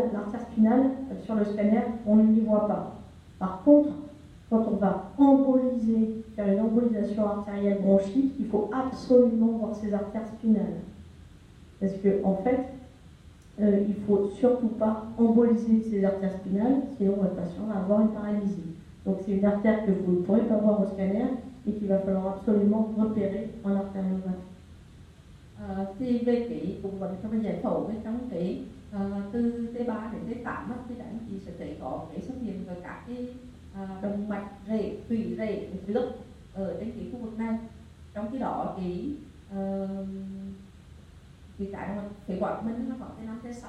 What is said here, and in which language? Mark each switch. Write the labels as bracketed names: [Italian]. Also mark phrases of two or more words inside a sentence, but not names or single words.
[French] L'artère spinale, sur le scanner, on ne n'y voit pas. Par contre, quand on va emboliser, faire une embolisation artérielle bronchique, il faut absolument voir ces artères spinales. Parce qu'en fait, il ne faut surtout pas emboliser ces artères spinales, sinon votre patient va avoir une paralysie. Donc c'est une artère que vous ne pourrez pas voir au scanner et qu'il va falloir absolument repérer en artériographie. [Vietnamese] Thì về cái cùng bệnh trong giải phẫu với trong cái từ T3 đến T8 thì các anh chị sẽ thấy có cái xuất hiện về các cái động mạch rễ, tủy rễ trước ở trên cái khu vực này. Trong khi đó cái động mạch phế quản mình nó khoảng T5, T6.